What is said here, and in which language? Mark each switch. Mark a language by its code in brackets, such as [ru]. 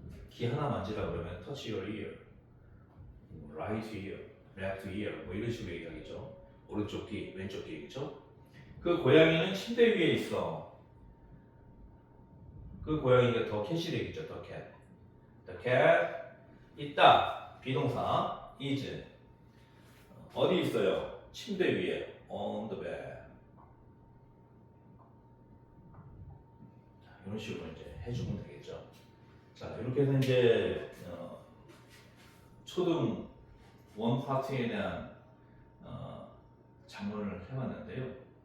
[ko] 귀 하나 만지라 그러면 [en] touch your ear, right ear, left ear [ko] 뭐 이런 식으로 얘기하겠죠. 오른쪽 귀, 왼쪽 귀겠죠. 그 고양이는 침대 위에 있어. 그 고양이가 더 캣이 되겠죠, 더 캣. [en] The cat [ko] 있다. 비동사 is 어디 있어요? 침대 위에 [en] on the bed. [ko] 자, 이런 식으로 이제 해주면 되겠죠. 자, 이렇게 해서 이제 초등 원 파트에 대한 작문을 해봤는데요.